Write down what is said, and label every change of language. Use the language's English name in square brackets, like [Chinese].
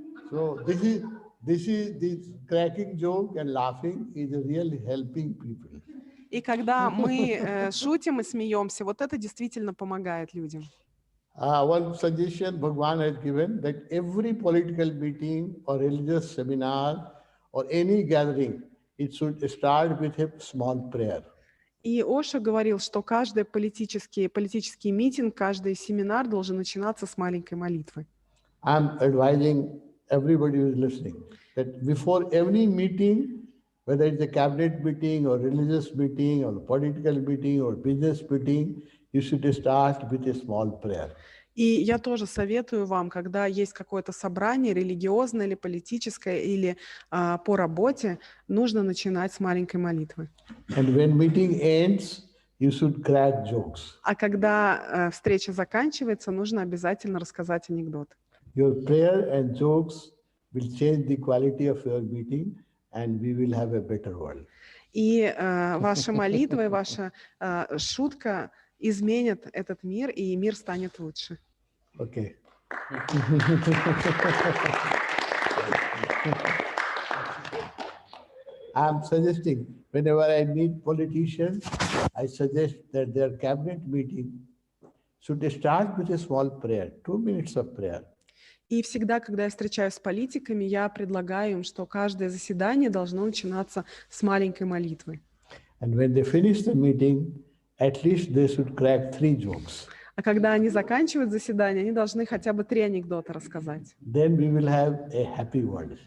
[English] So this cracking joke and laughing is really helping people. [Russian] И когда мы шутим и смеемся, вот это действительно помогает людям. [English] One suggestion Bhagwan has given that every political meeting or religious seminar or any gathering, it should start with a small prayer. [Russian] И Оша говорил, что каждый политический митинг, каждый семинар должен начинаться с маленькой молитвы. [English] I'm advising everybody who is listening that before every meeting, whether it's a cabinet meeting or religious meeting or political meeting or business meeting, you should start with a small prayer. [Russian] И я тоже советую вам, когда есть какое-то собрание религиозное или политическое, или по работе, нужно начинать с маленькой молитвы. [English] And when meeting ends, you should crack jokes. [Russian] А когда встреча заканчивается, нужно обязательно рассказать анекдот. [English] Your prayer and jokes will change the quality of your meeting, and we will have a better world. [Russian] И ваша молитва и ваша шутка изменят этот мир, и мир станет лучше. [English] Okay. I'm suggesting, whenever I meet politicians, I suggest that their cabinet meeting should start with a small prayer, 2 minutes of prayer. [Russian] И всегда, когда я встречаюсь с политиками, я предлагаю им, что каждое заседание должно начинаться с маленькой молитвы. [English] And when they finish the meeting, at least they should crack 3 jokes. [Russian] А когда они заканчивают заседание, они должны хотя бы 3 анекдота рассказать. [English] Then we will have a happy world.